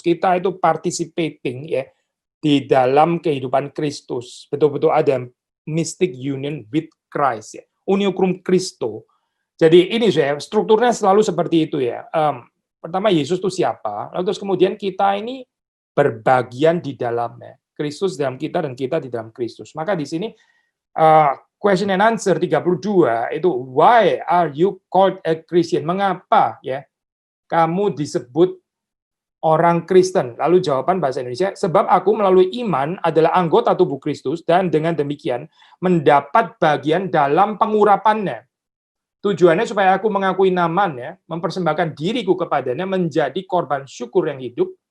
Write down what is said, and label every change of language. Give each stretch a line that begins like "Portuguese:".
Indonesian: Kita itu participating ya di dalam kehidupan Kristus. Betul-betul ada
English: mystic union with Christ
Indonesian: ya,
Latin: unio cum Christo.
Indonesian: Jadi ini saya strukturnya selalu seperti itu ya. Pertama Yesus itu siapa, lalu terus kemudian kita ini berbagian di dalamnya. Kristus dalam kita dan kita di dalam Kristus. Maka di sini
English: question and answer 32
Indonesian: itu
English: why are you called a Christian?
Indonesian: Mengapa ya kamu disebut orang Kristen? Lalu jawaban bahasa Indonesia, sebab aku melalui iman adalah anggota tubuh Kristus dan dengan demikian mendapat bagian dalam pengurapannya. Tujuannya supaya aku mengakui namanya, mempersembahkan diriku kepadanya menjadi korban syukur yang hidup.